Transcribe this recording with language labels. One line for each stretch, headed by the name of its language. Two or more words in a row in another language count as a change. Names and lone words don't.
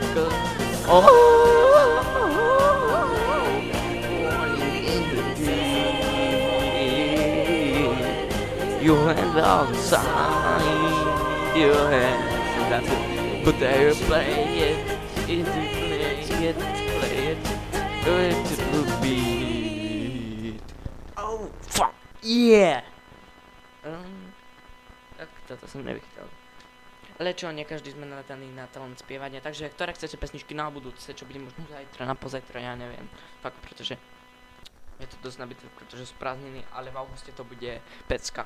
English: You and outside your hands, that's it. But they play it, play it to the beat. Oh fuck, yeah!
Slovak: Tak toto som nevychytal. Ale čo, nie každý sme nadaný na talent spievania, takže ktoré chcete pesničky na budúce, čo bude možno zajtra, na pozajtra, ja neviem. Fakt, pretože je to dosť nabité, pretože sú prázdniny, ale v auguste to bude pecka.